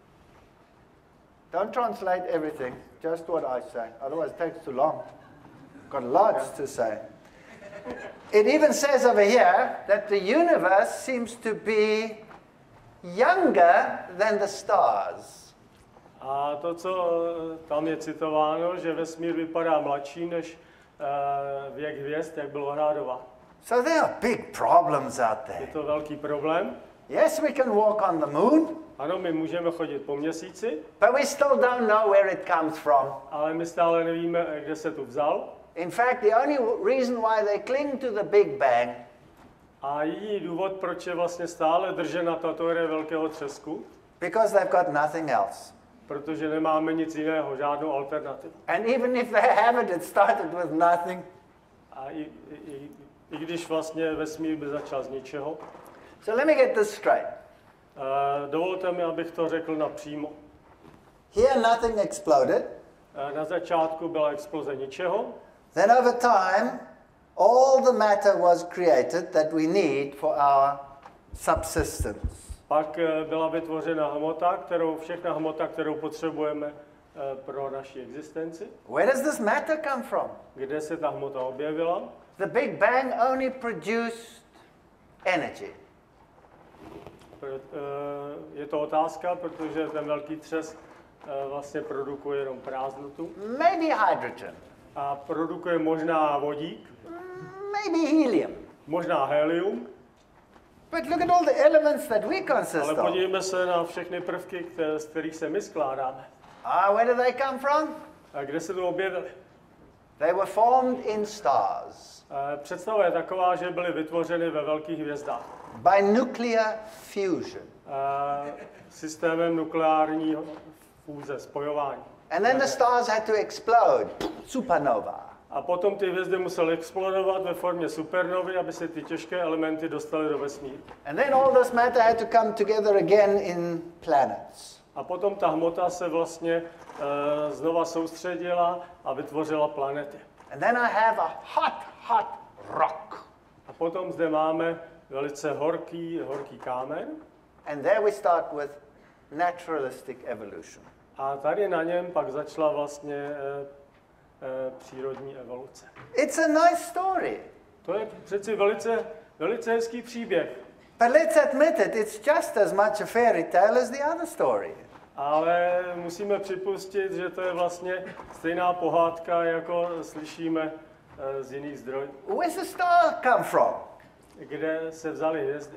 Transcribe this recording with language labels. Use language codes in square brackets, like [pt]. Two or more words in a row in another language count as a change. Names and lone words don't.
[en] Don't translate everything, just what I say, otherwise it takes too long. Got lots to say. It even says over here that the universe seems to be younger than the stars. [cs] A to, co tam je citováno, že vesmír vypadá mladší než věk hvězd, jak bylo odhadován. [en] So there are big problems out there. [cs] Je to velký problém. [en] Yes, we can walk on the moon. [cs] Ano, my můžeme chodit po měsíci. [en] But we still don't know where it comes from. [cs] Ale my stále nevíme, kde se tu vzal. [en] In fact, the only reason why they cling to the Big Bang [cs] a jediný důvod, proč je vlastně stále držena ta teorie velkého třesku, [en] because they've got nothing else. [cs] Protože nemáme nic jiného, žádnou alternativu. [en] And even if they have it, it started with nothing. [cs] A i když vlastně vesmír by začal z ničeho. [en] So let me get this straight. [cs] Dovolte mi, abych to řekl napřímo. [en] Here nothing exploded. [cs] Na začátku byla exploze ničeho. [en] Then over time, all the matter was created that we need for our subsistence. [cs] Pak byla vytvořena všechna hmota, kterou potřebujeme pro naši existenci. [en] Where does this matter come from? [cs] Kde se ta hmota objevila? [en] The Big Bang only produced energy. [cs] Je to otázka, protože ten velký třesk vlastně produkuje jenom prázdnotu. [en] Maybe hydrogen. [cs] A produkuje možná vodík. [en] Maybe helium. [cs] Možná helium. [en] But look at all the elements that we consist [cs] Ale [en] of. [cs] podívejme se na všechny prvky, z kterých se my skládáme. [en] Where do they come from? [cs] A kde se tu objevily? [en] They were formed in stars [cs] Představa je taková, že byly vytvořeny ve velkých hvězdách. [en] by nuclear fusion. [cs] Systémem nukleárního fúze, spojování. [en] And then the stars had to explode, supernova. [cs] A potom ty hvězdy musely explodovat ve formě supernovy, aby se ty těžké elementy dostaly do vesmíru. [en] And then all this matter had to come together again in planets. [cs] A potom ta hmota se vlastně znova soustředila a vytvořila planety. [en] And then I have a hot rock. [cs] A potom zde máme velice horký kámen. [en] And there we start with naturalistic evolution. [cs] A tady na něm pak začala vlastně přírodní evoluce. [en] It's a nice story. [cs] To je přeci velice hezký příběh. [en] But let's admit it, it's just as much a fairy tale as the other story. [cs] Ale musíme připustit, že to je vlastně stejná pohádka, jako slyšíme z jiných zdrojů. [en] Where's the star come from? [cs] Kde se vzaly hvězdy.